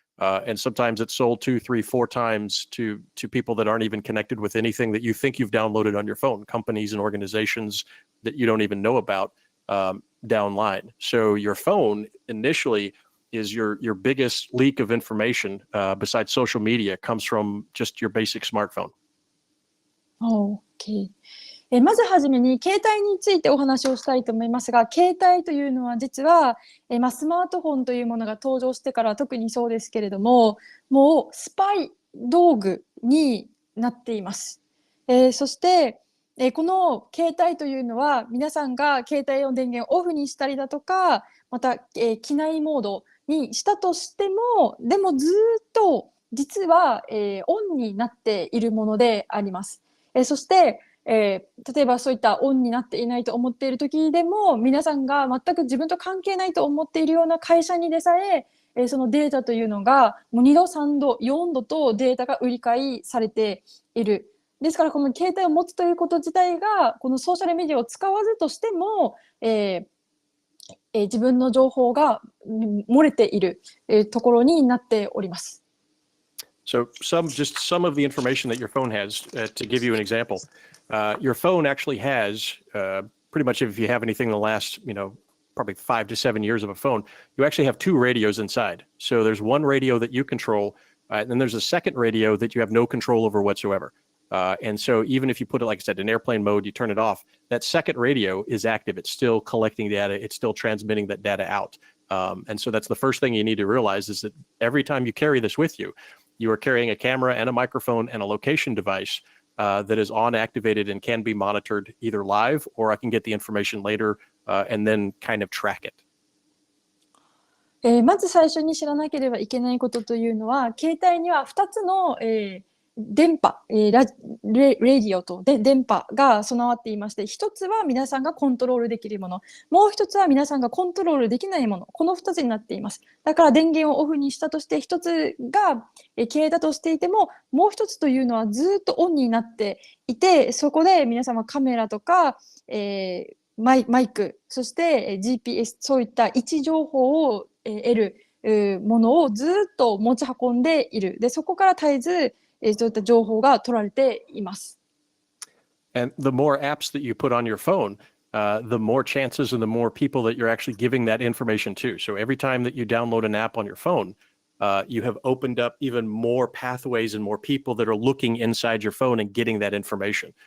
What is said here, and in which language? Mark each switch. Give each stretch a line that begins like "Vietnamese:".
English: And sometimes it's sold 2, 3, 4 times to people that aren't even connected with anything that you think you've downloaded on your phone, companies and organizations that you don't even know about downline. So your phone initially is your biggest leak of information, besides social media, comes from just your basic smartphone. Okay.
Japanese: まずはじめに携帯についてお話をしたいと思いますが、携帯というのは実は、スマートフォンというものが登場してから特にそうですけれども、もうスパイ道具になっています。そして、この携帯というのは皆さんが携帯の電源をオフにしたりだとか、また、機内モードにしたとしても、でもずっと実は、オンになっているものであります。そして、例えばそういったオンになっていないと思っている時でも、皆さんが全く自分と関係ないと思っているような会社にでさえ、そのデータというのがもう2度、3度、4度とデータが売り買いされている。ですからこの携帯を持つということ自体がこのソーシャルメディアを使わずとしても、自分の情報が漏れている、ところになっております。
English: So some of the information that your phone has, to give you an example, your phone actually has pretty much if you have anything in the last, probably 5 to 7 years of a phone, you actually have 2 radios inside. So there's one radio that you control, and then there's a second radio that you have no control over whatsoever. And so even if you put it, like I said, in airplane mode, you turn it off, that second radio is active. It's still collecting data. It's still transmitting that data out. And so that's the first thing you need to realize is that every time you carry this with you, you are carrying a camera and a microphone and a location device that is on activated and can be monitored either live or I can get the information later and then kind of track it.
Japanese: まず最初に知らなければいけないことというのは、携帯には2つの、電波、ラディオと電波が備わっていまして、1つは皆さんがコントロールできるもの、もう1つは皆さんがコントロールできないもの、この2つになっています。だから電源をオフにしたとして1つが消えたとしていても、もう1つというのはずっとオンになっていて、そこで皆様カメラとか、マイク、そして GPS、そういった位置情報を得るものをずっと持ち運んでいる。で、そこから絶えずそういった情報が取られています。
English: And the more apps that you put on your phone, the more chances and the more people that you're actually giving that information to. So every time that you download an app on your phone, you have opened up even more pathways and more people that are looking inside your phone and getting that information.